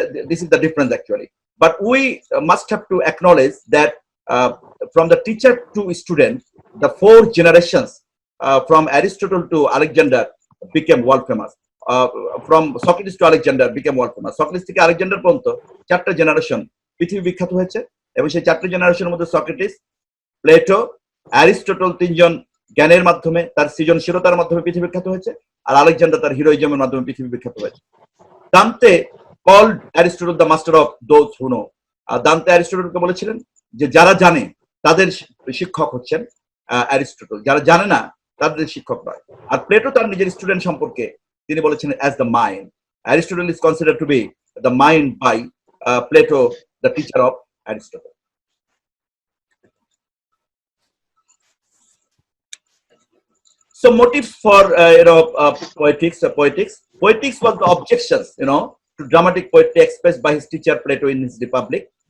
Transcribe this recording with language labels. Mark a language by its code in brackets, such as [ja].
[en] This is the difference actually. But we must have to acknowledge that from the teacher to student, the 4 generations from Aristotle to Alexander became world famous. From Socrates to Alexander became world famous. [bn] Socrates থেকে Alexander পর্যন্ত 4টা generation পৃথিবী বিখ্যাত হয়েছে, এবং সেই 4টা জেনারেশনের মধ্যে সক্রেটিস, প্লেটো, অ্যারিস্টটল 3 জন জ্ঞানের মাধ্যমে, তার সৃজনশীলতার মাধ্যমে পৃথিবী বিখ্যাত হয়েছে, আর আলেকজান্ডার তার হিরোইজমের মাধ্যমে পৃথিবী বিখ্যাত হয়েছে। [en] Dante called Aristotle the master of those who know. [bn] দান্তে অ্যারিস্টটলকে বলেছিলেন যে যারা জানে তাদের শিক্ষক হচ্ছেন অ্যারিস্টটল, যারা জানে না তাদের শিক্ষক নয়। আর প্লেটো তার নিজের স্টুডেন্ট সম্পর্কে তিনি বলেছেন [en] as the mind. Aristotle is considered to be the mind by Plato, the teacher of Aristotle. So motives for poetics. Poetics was the objections to dramatic poetry expressed by his teacher Plato in his Republic.